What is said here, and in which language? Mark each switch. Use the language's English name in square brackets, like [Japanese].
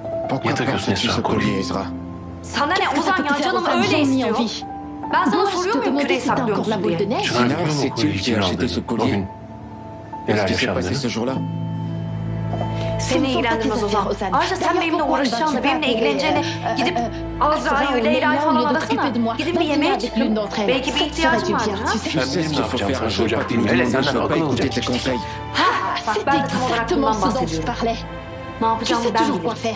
[French] Pourquoi portes-tu ce collier, Ezra? [Turkish] Sana ne Ozan ya, canım öyle istiyor. Ben sana soruyor muyum küreyi saklıyor musun diye? [French] Sinar, sais-tu qui a acheté ce collier? Qu'est-ce qui s'est passé ce jour-là? [Turkish] Seni ilgilendirmez Ozan. Ayrıca sen benimle uğraşacağını, benimle ilgileneceğini gidip Azra'yı, Leyla'yı falan arasana. Gidip bir yemeğe çıkın. Belki bir ihtiyacın vardır ha? [French] Tu sais ce qu'il faut faire un jour pas tout le monde ne doit pas écouter tes conseils. [Turkish] Bak ben de tam olarak bundan bahsediyorum. Ne yapacağımı ben bilirim.